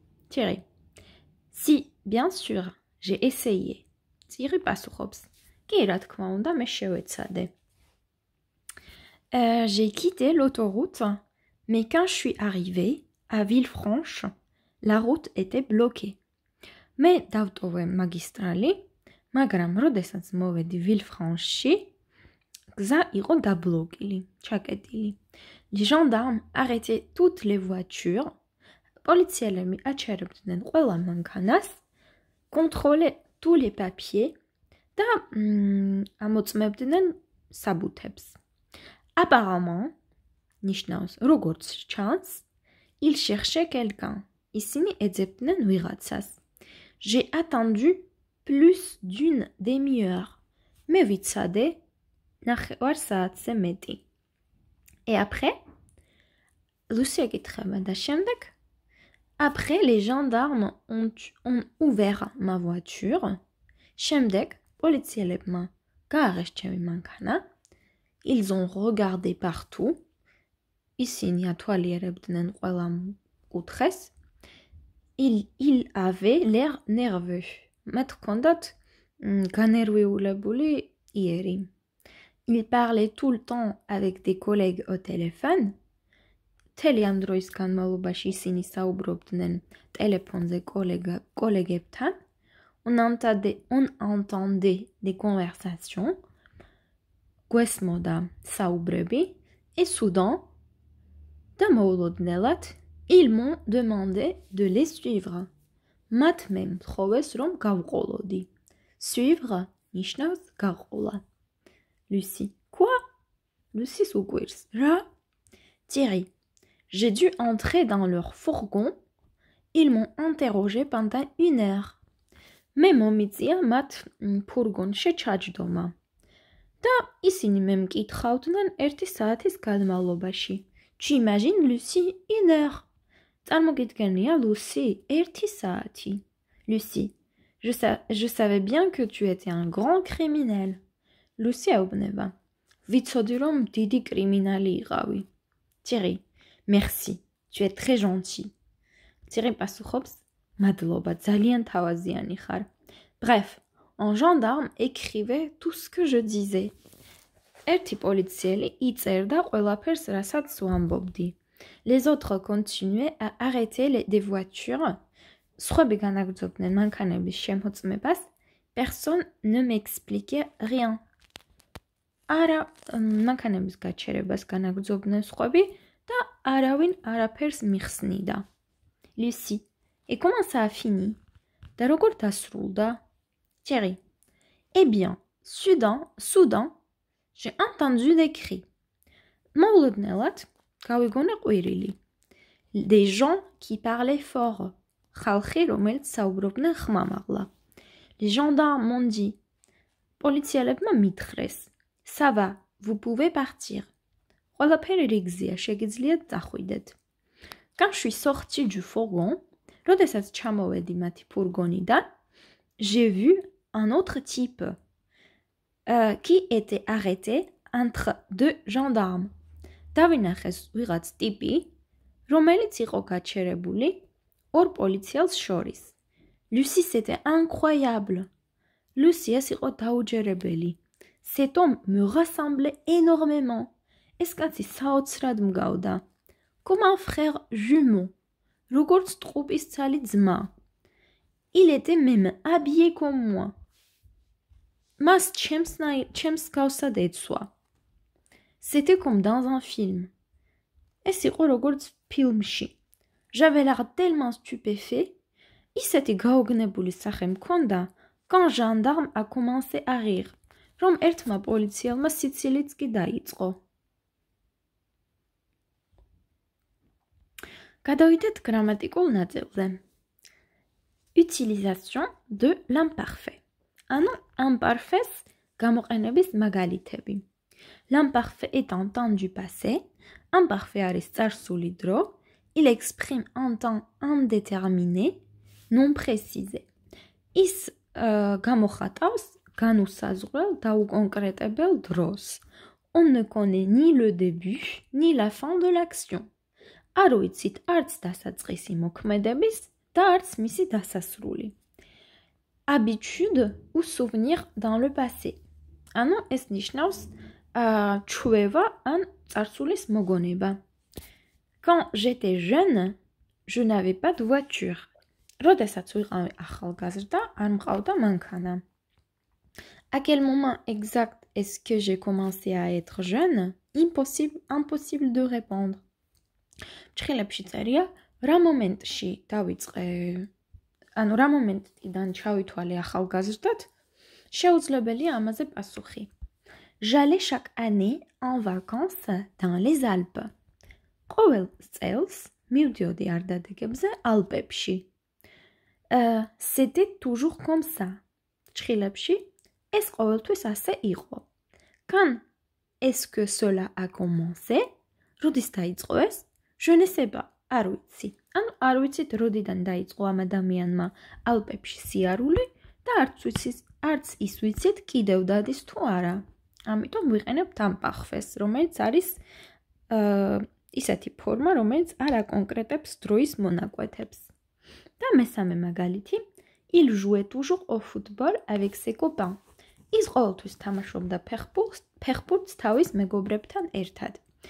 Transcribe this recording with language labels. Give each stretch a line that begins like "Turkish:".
French: Thierry, si, bien sûr, j'ai essayé.
Georgian: Thierry პასუხობს, კი რა თქმა უნდა მე შევეცადე.
French: J'ai quitté l'autoroute, mais quand je suis arrivée à Villefranche, la route était bloquée.
Georgian: მე დავტოვე მაგისტრალი, მაგრამ როდესაც მოვედი Villefranche-ში, გზა იყო დაბლოკილი, ჩაკეტილი.
French: Les gendarmes arrêtaient toutes les voitures.
Georgian: პოლიციელები აჩერებდნენ ყველა მანქანას,
French: contrôlaient tous les papiers
Georgian: და ამოწმებდნენ საბუთებს.
French: Apparemment,
Georgian: ნიშნავს როგორც ჩანს,
French: il cherchait quelqu'un.
Georgian: ისინი ეძებდნენ ვიღაცას.
French: J'ai attendu plus d'une demi-heure.
Georgian: მე ვიცადე ნახევარ საათზე მეტი.
French: Et après, Lucie
Georgian: ეკითხება და შემდეგ,
French: après les gendarmes ont ouvert ma voiture.
Georgian: შემდეგ პოლიციელებმა გააღეს ჩემი მანქანა.
French: Ils ont regardé partout.
Georgian: ისინი ათვალიერებდნენ ყველა კუთხეს.
French: Il avait l'air nerveux.
Georgian: მათ ჰქონდათ განერვიულებული იერი.
French: Il parlait tout le temps avec des collègues au téléphone.
Georgian: მთელი ამ დროის განმავლობაში ისინი საუბრობდნენ ტელეფონზე კოლეგებთან.
French: On entendait des conversations.
Georgian: გვესმოდა საუბრები.
French: Et soudain,
Georgian: დამოულოდნელად,
French: ils m'ont demandé de les suivre.
Georgian: მათ მე მთხოვეს რომ გავყოლოდი. Suivre ნიშნავს გაყოლა. Lucie,
French: quoi?
Georgian: Lucie უკვირს. რა?
French: Thierry, j'ai dû entrer dans leur fourgon. Ils m'ont interrogé pendant 1 heure.
Georgian: მე მომიწია მათ ფურგონში ჩაჯდომა. და ისინი მე მკითხავდნენ 1 საათის განმავლობაში.
French: Tu imagines, Lucie, 1 heure.
Georgian: წარმოგიდგენია, Lucie, 1 საათი.
French: Lucie, je savais bien que tu étais un grand criminel.
Georgian: Lucie ეუბნება, ვიცოდი რომ დიდი კრიმინალი იყავი.
French: Thierry, merci, tu es très gentil.
Georgian: Thierry პასუხობს, Madloba, ძალიან თავაზიანი ხარ.
French: Bref, un gendarme écrivait tout ce que je disais.
Georgian: ერთი პოლიციელი იწერდა ყველაფერს, რასაც ვამბობდი.
French: Les autres continuaient à arrêter des voitures.
Georgian: სხვები განაგრძობდნენ მანქანების შემოწმებას.
French: Personne ne m'expliquait rien.
Georgian: არა მანქანების გაჩერებას განაგრძობდნენ სხვები და არავინ არაფერს მიხსნიდა.
French: Lucie, et comment ça a fini?
Georgian: და როგორ დასრულდა?
French: Thierry, eh bien, soudain, j'ai entendu des cris.
Georgian: მოულოდნელად გავიგონე ყვირილი.
French: Des gens qui parlaient fort.
Georgian: ხალხი, რომელიც საუბრობდნენ ხმამაღლა.
French: Les gendarmes m'ont dit.
Georgian: პოლიციელებმა მითხრეს.
French: Ça va, vous pouvez partir.
Georgian: ყველაფერი რიგზია, შეგიძლიათ წახვიდეთ.
French: Quand je suis sortie du fourgon,
Georgian: როდესაც ჩამოვედი მათი ფურგონიდან,
French: j'ai vu un autre type qui était arrêté entre deux gendarmes.
Georgian: დავინახეს ვიღაც ტიპი, რომელიც იყო გაჩერებული ორ პოლიციელს შორის.
French: Lucie, c'était incroyable.
Georgian: Lucie ეს იყო დაუჯერებელი.
French: Cet homme me ressemblait énormément.
Georgian: ეს კაცი საოცრად მგავდა.
French: Comme un frère jumeau.
Georgian: როგორც ტყუპისცალი ძმა.
French: Il était même habillé comme moi.
Georgian: მას ჩემს გავსად ეცვა.
French: C'était comme dans un film.
Georgian: ეს იყო როგორც ფილმში.
French: J'avais l'air tellement stupéfait.
Georgian: ისეთი გაოგნებული სახე მქონდა,
French: quand gendarme a commencé à rire.
Georgian: რომ ერთმა პოლიციელმა სიცილიც კი დაიწყო. გადავიდეთ გრამატიკულ ნაწილზე.
French: Utilisation de l'imparfait.
Georgian: ანუ imparfait გამოყენების მაგალითები.
French: L'imparfait est en temps du passé.
Georgian: Imparfait არის წარსული დრო.
French: Il exprime un temps indéterminé, non précisé.
Georgian: ის გამოხატავს განუსაზღვრელ დაუკონკრეტებელ დროს.
French: On ne connaît ni le début, ni la fin de l'action.
Georgian: არ ვიცით არც დასაწყისი მოქმედების და არც მისი დასასრული.
French: Habitude ou souvenir dans le passé.
Georgian: ანუ ეს ნიშნავს ჩვევა ან წარსულის მოგონება.
French: Quand j'étais jeune, je n'avais pas de voiture.
Georgian: როდესაც ვიყავი ახალგაზრდა, არ მყავდა მანქანა.
French: À quel moment exact est-ce que j'ai commencé à être jeune? Impossible de répondre.
Georgian: ჩხილებში წერია, რა მომენტში დავიწყე, ანუ რა მომენტიდან ჩავითვალე ახალგაზრდად, შეუძლებელია ამაზე პასუხი.
French: J'allais chaque année en vacances dans les Alpes.
Georgian: ყოველ წელს მივდიოდი არდადეგებზე ალპებში.
French: C'était toujours comme ça.
Georgian: ჩხილებში ეს ყოველთვის ასე იყო.
French: Quand est-ce que cela a commencé?
Georgian: როდის დაიწყო ეს?
French: Je ne sais pas.
Georgian: არ ვიცი. ანუ არ ვიცით როდიდან დაიწყო ამ ადამიანმა ალპებში სიარული და არც ის ვიცით კიდევ დადის თუ არა. ამიტომ ვიყენებთ imparfait, რომელიც არის ისეთი ფორმა, რომელიც არ აკონკრეტებს დროის მონაკვეთებს. და მესამე მაგალითი,
French: il jouait toujours au football avec ses copains.
Georgian: ის ყოველთვის თამაშობდა ფეხბურთს თავის მეგობრებთან ერთად.